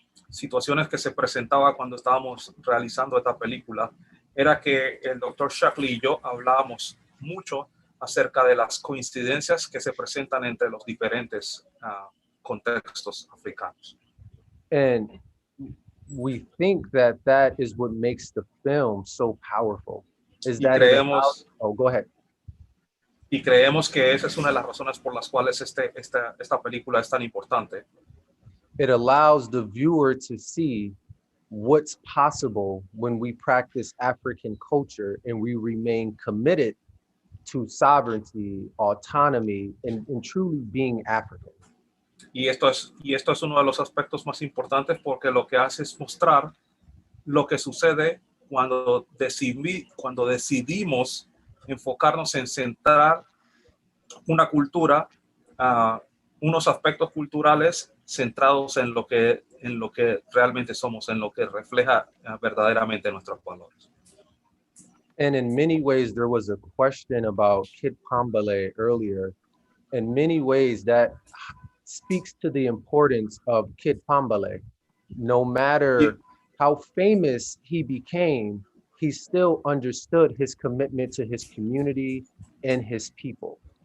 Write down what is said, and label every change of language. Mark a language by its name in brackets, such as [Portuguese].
[Spanish] situaciones que se presentaba cuando estábamos realizando esta película era que el doctor Shockley y yo hablábamos mucho acerca de las coincidencias que se presentan entre los diferentes contextos africanos. [English] And we think that that is what makes the film so powerful. Is that oh, go ahead. [Spanish] Y creemos que esa es una de las razones por las cuales esta película es tan importante. [English] It allows the viewer to see what's possible when we practice African culture and we remain committed to sovereignty, autonomy, and truly being African. [Spanish] Y esto es uno de los aspectos más importantes porque lo que hace es mostrar lo que sucede cuando decidimos enfocarnos en centrar una cultura, unos aspectos culturales centrados en lo que realmente somos, en lo que refleja verdaderamente nuestros valores. [English] And in many ways, there was a question about Kit Pambale earlier. In many ways, that speaks to the importance of Kit Pambale. No matter how famous he became, he still understood his commitment to his community and his people.